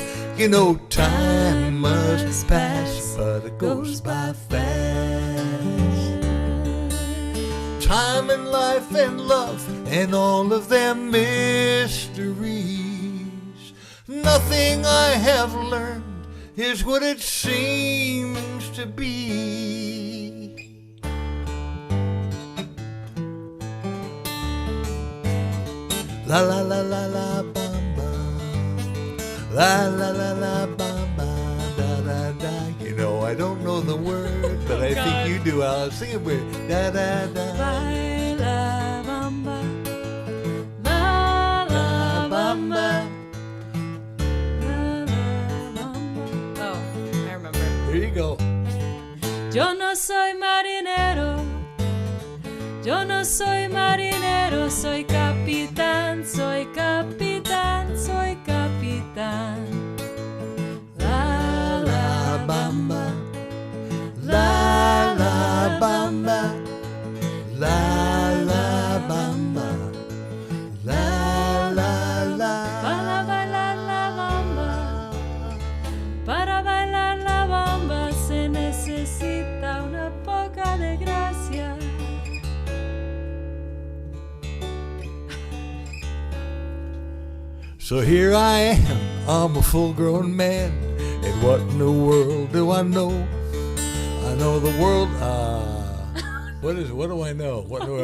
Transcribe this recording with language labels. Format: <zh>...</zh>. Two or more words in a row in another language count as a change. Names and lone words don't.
<en>You know time must pass, but it goes by fast. Time and life and love and all of their mysteries. Nothing I have learned is what it seems to be. La la la la la bam bam. La la la la bam bam da da da. You know I don't know the word, but I think you do. I'll sing it with da da da.</en> <es>La bamba, la la bamba, la la bamba.</es> <en>Oh, I remember. Here you go.</en> <es>Yo no soy marinero. Yo no soy marinero, soy capitán, soy capitán, soy capitán. La la bamba, la la bamba, la la bamba, la la la. Para bailar la bamba, para bailar la bamba se necesita una poca de gracia.</es> <en>So here I am, I'm a full-grown man, and what in the world do I know? I know the world, what is it? What do I know? What do</en>